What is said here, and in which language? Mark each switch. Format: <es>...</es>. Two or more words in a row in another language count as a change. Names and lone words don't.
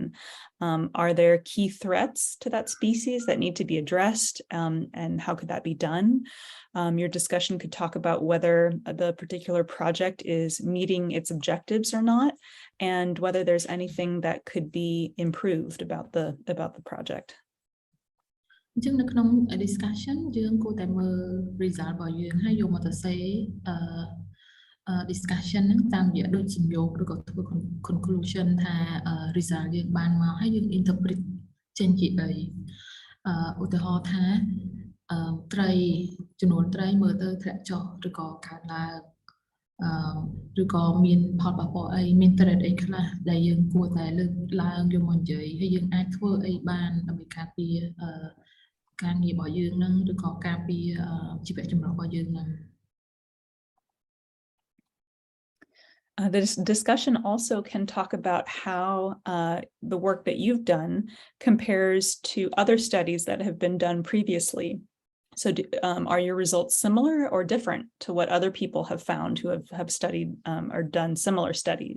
<en>Are there key threats to that species that need to be addressed and how could that be done? Your discussion could talk about whether the particular project is meeting its objectives or not, and whether there's anything that could be improved about the project.</en> <km>អញ្ចឹងនៅក្នុង discussion យើងគួរតែមើល result របស់យើងហើយយកមកសរសេរdiscussion ហ្នឹងតាមរយៈដូចសំយោគឬក៏ ធ្វើ conclusion ថា result យើងបានមកហើយយើង interpret ចេញជាអីឧទាហរណ៍ថាត្រីចំនួនត្រីមើលទៅធ្លាក់ចុះឬក៏កើនឡើងឬក៏មានផលប៉ះពាល់អីមាន threat អីខ្លះដែលយើងគួរតែលើកឡើងយកមកនិយាយហើយយើងអាចធ្វើអីបានដើម្បីការពារការងាររបស់យើងនឹងឬក៏ការពារជីវៈចម្រុះរបស់យើងនឹង</km> <en>This discussion also can talk about how the work that you've done compares to other studies that have been done previously. So are your results similar or different to what other people have found who have studied or done similar studies?</en>